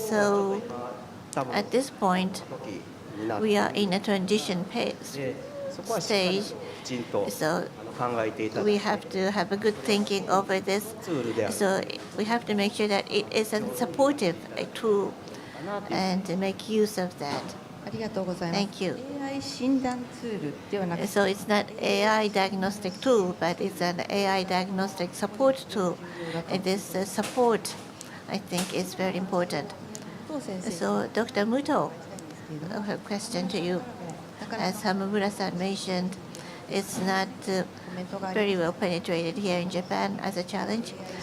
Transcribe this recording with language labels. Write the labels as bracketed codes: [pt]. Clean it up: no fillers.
[en] So at this point, we are in a transition stage, so we have to have a good thinking over this. So we have to make sure that it is a supportive tool and make use of that. [ja] ありがとうございます。 [en] Thank you. [ja] AI 診断ツールではなくて、 [en] So it's not AI diagnostic tool, but it's an AI diagnostic support tool. And this support, I think, is very important. [ja] 当先生、 [en] So Dr. Muto, I have a question to you. As Hamamura-san mentioned, it's not very well penetrated here in Japan as a challenge.